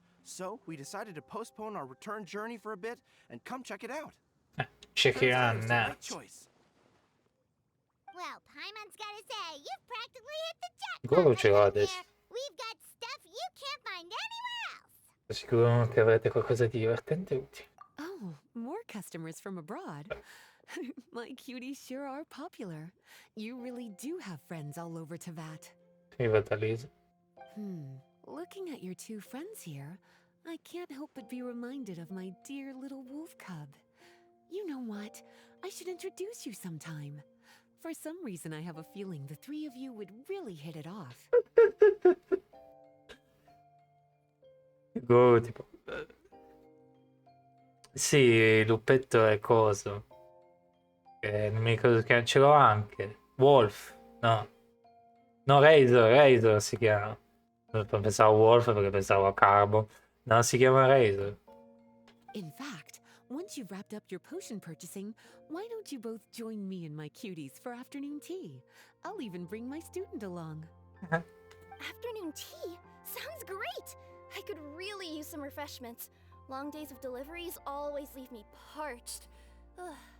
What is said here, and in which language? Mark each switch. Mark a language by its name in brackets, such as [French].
[English] So, we decided to postpone our return journey for a bit and come check it out. Check it out now. Right choice. Well, Paimon's gotta say, you've practically hit the jackpot. [Italian] Goro ce l'ha adesso. [English] We've got stuff you can't find anywhere else. [Italian] Sicuro che avrete qualcosa di divertente e utile. [English] Oh, more customers from abroad. My cuties sure are popular. You really do have friends all over Teyvat. [Italian] Arrivata Lisa. [English] Looking at your two friends here, I can't help but be reminded of my dear little wolf cub. You know what? I should introduce you sometime. For some reason, I have a feeling the three of you would really hit it off. [Italian] Go, tipo... Sì, il luppetto è coso. Non mi ricordo che ce l'ho anche. Wolf, no. No, Razor si chiama. Pensavo Wolf perché pensavo a Carbo. No, si chiama Razor. [English] In fact, Once you've wrapped up your potion purchasing, why don't you both join me and my cuties for afternoon tea? I'll even bring my student along. Afternoon tea? Sounds great! I could really use some refreshments. Long days of deliveries always leave me parched. Ugh.